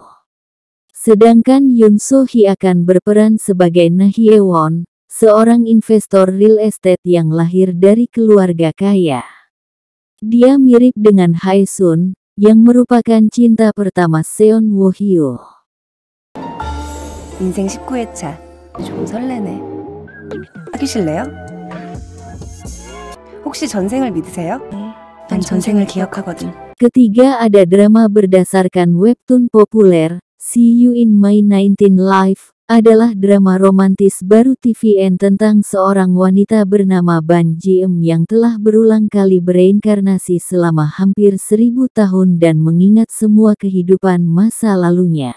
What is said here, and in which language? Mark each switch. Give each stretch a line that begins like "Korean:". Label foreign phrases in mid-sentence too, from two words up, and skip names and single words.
Indonesian: Sedangkan Yoon So-hee akan berperan sebagai Na Hye-won, seorang investor
English: real estate
Indonesian: yang lahir dari keluarga kaya. Dia mirip dengan Hae-sun, yang merupakan cinta pertama Seon Woo-hyo.
Korean: 인생 19회차. 좀 설레네. 사귀실래요? 혹시 전생을 믿으세요? 난 전생을 기억하거든.
Indonesian: Ketiga ada drama berdasarkan webtoon populer, See You in My 19 Life, adalah drama romantis baru TVN tentang seorang wanita bernama Ban Ji-eum yang telah berulang kali bereinkarnasi selama hampir 1000 tahun dan mengingat semua kehidupan masa lalunya.